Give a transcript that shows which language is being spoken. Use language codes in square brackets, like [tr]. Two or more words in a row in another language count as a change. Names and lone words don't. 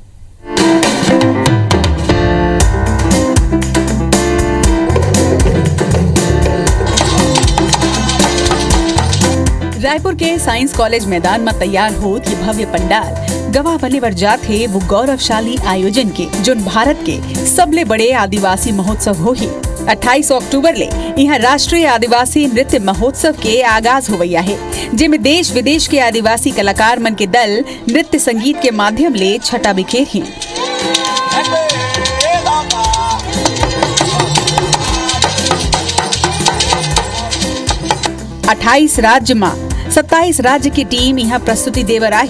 [hne] रायपुर के [en] science college [hne] मैदान में तैयार हो कि भव्य पंडाल गवाह बने बर जात है वो गौरवशाली आयोजन के जो भारत के सबले बड़े आदिवासी महोत्सव हो ही। 28 अक्टूबर ले यहाँ राष्ट्रीय आदिवासी नृत्य महोत्सव के आगाज होवैया है, जिसमें देश विदेश के आदिवासी कलाकार मन के दल नृत्य संगीत के माध्यम ले छटा बिखेर ही। 28 राज्य में 27 राज्य की टीम यहाँ प्रस्तुति देवर आई।